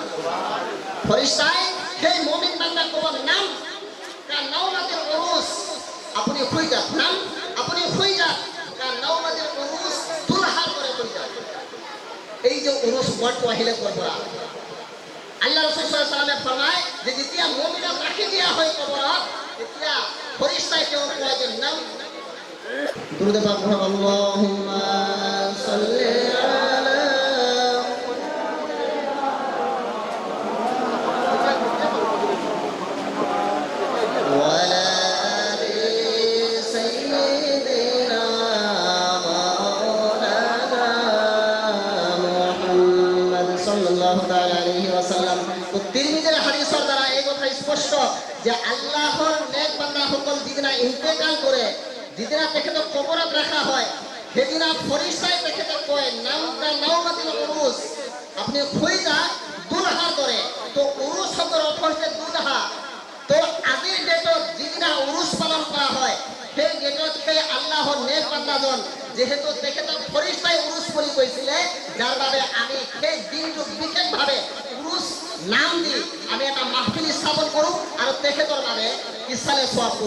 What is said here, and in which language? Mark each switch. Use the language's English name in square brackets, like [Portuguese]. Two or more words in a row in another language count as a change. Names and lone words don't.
[Assamese] ফৰিস্তাই সেই মুমিন বান্দাক ক'ব [Arabic] نم كنومة العروس, [Assamese] আপুনি শুই যাওক, নাম আপুনি শুই যাওক, [Arabic] كنومة العروس, [Assamese] দুলহাৰ দৰে শুই যাওক। এই যে উৰুস ওয়ার্ডটো আহিলে ক'ৰ পৰা? আল্লাহ ৰাসূল [Arabic] صلى الله عليه وسلم [Assamese] ফৰমায় যে যেতিয়া মুমিনক ৰাখি দিয়া হয় কবৰত, তেতিয়া ফৰিস্তাই তেওঁক কয় যে নাম। [Urdu] درود پاک پڑھو, [Arabic] اللهم صل على وعلى آل سيدنا مولانا محمد صلى الله تعالى عليه وسلم. [Assamese] তো তিরমিজির হাদিসের দ্বারা এই কথা স্পষ্ট যে আল্লাহর নেক বান্দাসকল যিদিনা ইন্তেকাল কৰে, যিদিনা তেখেতক কবৰত ৰাখা হয়, সেইদিনা ফৰিস্তাই তেখেতক কয় [Arabic] نم كنومة العروس, [Assamese] আপুনি শুই যাওক দুলহাৰ দৰে। তো উৰুস শব্দৰ অৰ্থ হৈছে দুলহা। তো আজিৰ ডেটত যিদিনা উৰুস পালন কৰা হয়, সেই ডেটত সেই আল্লাহৰ নেক বান্দাজন যেহেতু তেখেতক ফৰিস্তাই উৰুস বুলি কৈছিলে, যাৰ বাবে আমি সেই দিনটোক বিশেষভাৱে উৰুস নাম দি আমি এটা মাহফিল স্থাপন কৰোঁ আৰু তেখেতৰ বাবে ইছালে সওয়াব কৰোঁ।